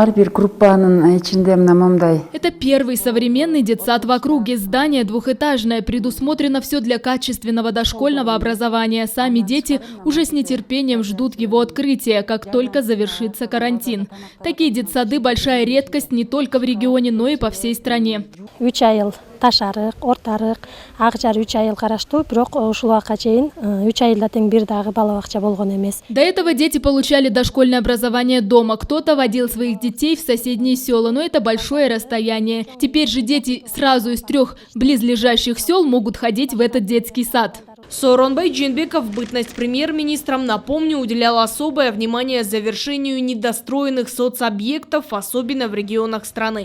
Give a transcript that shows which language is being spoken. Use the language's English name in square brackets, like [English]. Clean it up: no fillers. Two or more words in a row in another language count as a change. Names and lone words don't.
[Russian] Это первый современный детсад в округе. Здание двухэтажное. Предусмотрено все для качественного дошкольного образования. Сами дети уже с нетерпением ждут его открытия, как только завершится карантин. Такие детсады – большая редкость не только в регионе, но и по всей стране. [Kyrgyz] 3 айыл Таш-Арык, Орта-Арык, Акжар 3 айыл караштуу, бирок ушул убакка чейин 3 айылда тең бир дагы бала бакча болгон эмес. [Russian] До этого дети получали дошкольное образование дома. Кто-то водил своих детей в соседние села, но это большое расстояние. Теперь же дети сразу из 3 близлежащих сел могут ходить в этот детский сад. Сооронбай Жээнбеков в бытность премьер-министром, напомню, уделял особое внимание завершению недостроенных соцобъектов, особенно в регионах страны.